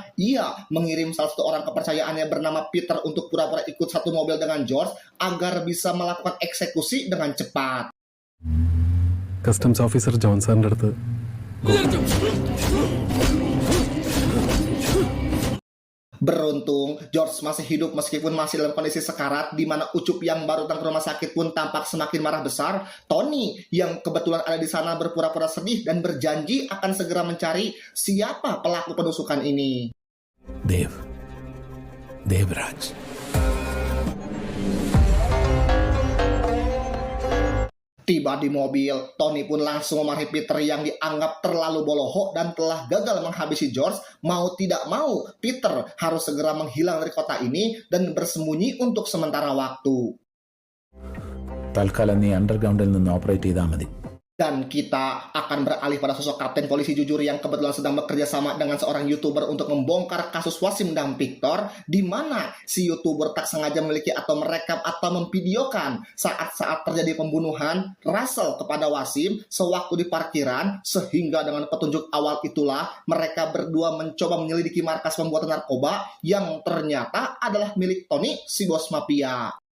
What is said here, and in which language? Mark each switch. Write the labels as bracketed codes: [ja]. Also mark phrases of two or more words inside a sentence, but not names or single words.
[id] Ia mengirim salah satu orang kepercayaannya bernama Peter untuk pura-pura ikut satu mobil dengan George agar bisa melakukan eksekusi dengan cepat. [en] customs officer [ml] ജോൺസണിൻ്റെ അടുത്ത് [id] Beruntung, George masih hidup meskipun masih dalam kondisi sekarat, di mana Ucup yang baru datang ke rumah sakit pun tampak semakin marah besar. Tony yang kebetulan ada di sana berpura-pura sedih dan berjanji akan segera mencari siapa pelaku penusukan ini. Devraj. Tiba di mobil, Tony pun langsung memarahi Peter yang dianggap terlalu bolohok dan telah gagal menghabisi George. Mau tidak mau, Peter harus segera menghilang dari kota ini dan bersembunyi untuk sementara waktu. [ml] തൽക്കാലം നീ അണ്ടർഗ്രൗണ്ടിൽ നിന്ന് ഓപ്പറേറ്റ് ചെയ്താൽ മതി. [id] Dan kita akan beralih pada sosok kapten polisi jujur yang kebetulan sedang bekerja sama dengan seorang YouTuber untuk membongkar kasus Wasim dan Victor, di mana si YouTuber tak sengaja memiliki atau merekam atau memvideokan saat-saat terjadi pembunuhan Russell kepada Wasim sewaktu di parkiran, sehingga dengan petunjuk awal itulah mereka berdua mencoba menyelidiki markas pembuatan narkoba yang ternyata adalah milik Tony, si bos mafia.